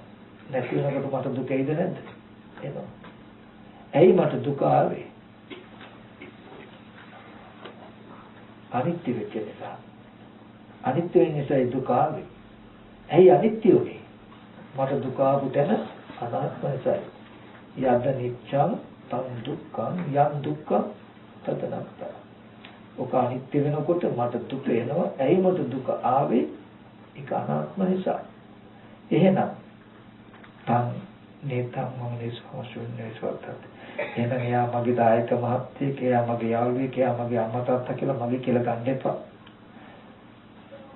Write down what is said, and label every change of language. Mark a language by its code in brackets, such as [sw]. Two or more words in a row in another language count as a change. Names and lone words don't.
[si] නැති වෙනකොට මට දුක එයිද නැද්ද? එනවා. ඇයි මට දුක ආවේ? අනිත්‍ය වෙච්ච නිසා. අනිත්‍ය වෙන නිසා දුක ආවේ. ඇයි අනිත්‍ය උනේ? මට දුක ආපු තැන අනාත්ම නිසා. [pi] යද්ද නිච්ඡං තං දුක්ඛං යං දුක්ඛං තදනත්ත. [si] ඔක අනිත්‍ය වෙනකොට මට දුක එනවා. ඇයි මට දුක ආවේ? ඒක අනාත්ම නිසා. එහෙනම් [pi] තං නේතං මම නිසෝෂුන්නේ සවතත්. [si] එහෙනම් එයා මගේ දායක මහත්තයෙක්, එයා මගේ යාළුවෙක්, එයා මගේ අම්මා තාත්තා කියලා මගේ කියලා ගන්න එපා.